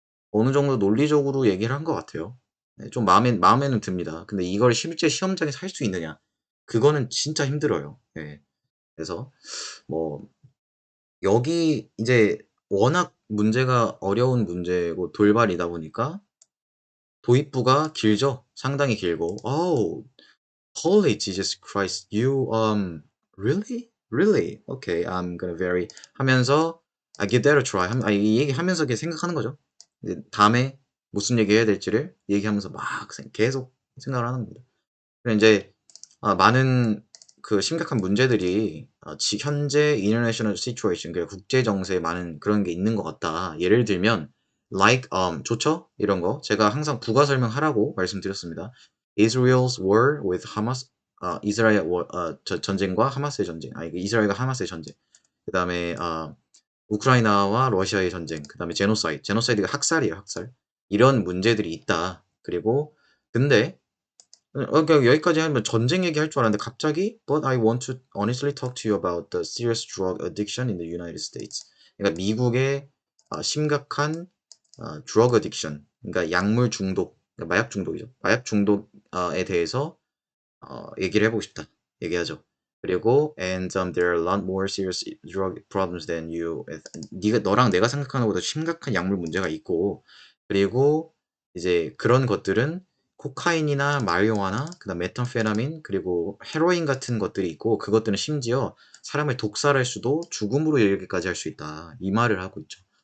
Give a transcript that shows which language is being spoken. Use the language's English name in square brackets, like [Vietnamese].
[Korean] 어느 정도 논리적으로 얘기를 한 것 같아요. 네. 좀 마음에는 듭니다. 근데 이걸 실제 시험장에서 할 수 있느냐? 그거는 진짜 힘들어요. 네. 그래서 뭐 여기 이제 워낙 문제가 어려운 문제고 돌발이다 보니까 도입부가 길죠. 상당히 길고 [English] "Oh, holy Jesus Christ, you, really? Really? Okay, I'm gonna very" [Korean] 하면서 [English] "I give that a try." [Korean] 이 얘기하면서 이렇게 생각하는 거죠. 이제 다음에 무슨 얘기해야 될지를 얘기하면서 막 계속 생각을 하는 겁니다. 그리고 인제 많은 그 심각한 문제들이 현재 international situation, 그러니까 국제 정세에 많은 그런 게 있는 것 같다. 예를 들면 like 좋죠? 이런 거 제가 항상 부가 설명하라고 말씀드렸습니다. [English] Israel's war with Hamas [Korean] 이스라엘 전쟁과 하마스의 전쟁. 이스라엘과 하마스의 전쟁. 그다음에 우크라이나와 러시아의 전쟁. 그다음에 제노사이드. 제노사이드가 학살이에요, 학살. 이런 문제들이 있다. 그리고 근데 그러니까 여기까지 하면 전쟁 얘기할 줄 알았는데 갑자기 [English] But I want to honestly talk to you about the serious drug addiction in the United States. [Korean] 그러니까 미국의 심각한 drug addiction, 그러니까 약물 중독, 그러니까 마약 중독이죠. 마약 중독에 대해서 얘기를 해보고 싶다. 얘기하죠. 그리고 [English] there are a lot more serious drug problems than [Korean] 너랑 내가 생각하는 것보다 심각한 약물 문제가 있고, 그리고 이제 그런 것들은 코카인이나 마리화나 그다음 메탄페타민 그리고 헤로인 같은 것들이 있고 그것들은 심지어 사람을 독살할 수도 죽음으로 이르기까지 할 수 있다. 이 말을 하고 있죠.